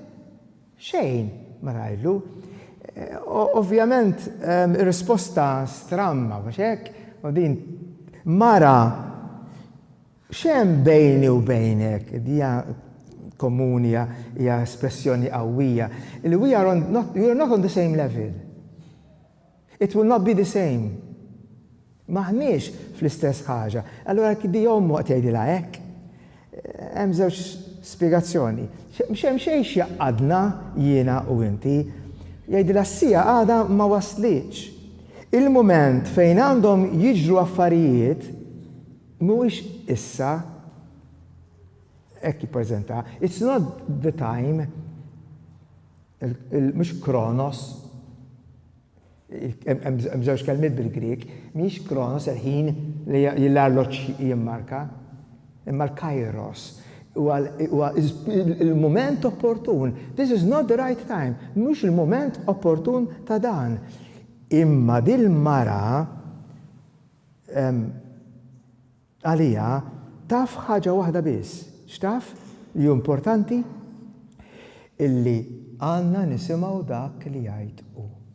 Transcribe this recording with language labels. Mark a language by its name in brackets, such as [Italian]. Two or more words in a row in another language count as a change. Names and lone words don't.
[Maltese] Xejn ma tajdlu. Ovvjament ir-risposta stramma biex hekk, u din mara x'hemm bejni u bejnek, hija komuni, hija espressjoni qawwija. [English] We are not on the same level. It will not be the same. [Maltese] Maħniex fl-istess ħaġa. Allora kidi jommu qed jgħidilha hekk. Hemm żewġ spjegazzjoni. X'hemm xejn x'jaqadna jiena u inti. Jgħidilha s-sija għadha ma waslitx. Il-mument fejn għandhom jiġru affarijiet mhuwiex issa hekk jippreżenta. [English] It's not the time, [Maltese] mhux kronos. Hemm żewġ kelmiet bil-Grieg, mhix kronos il-ħin li l-arloġġ jimmarka, imma l-kairos. Huwa il-mument opportun. [English] This is not the right time. [Maltese] Mhux il-mument opportun ta' dan. Imma dil-mara għalija taf ħaġa waħda biss. X'taf li hu importanti? Illi għandna nisimgħu dak li jgħid hu.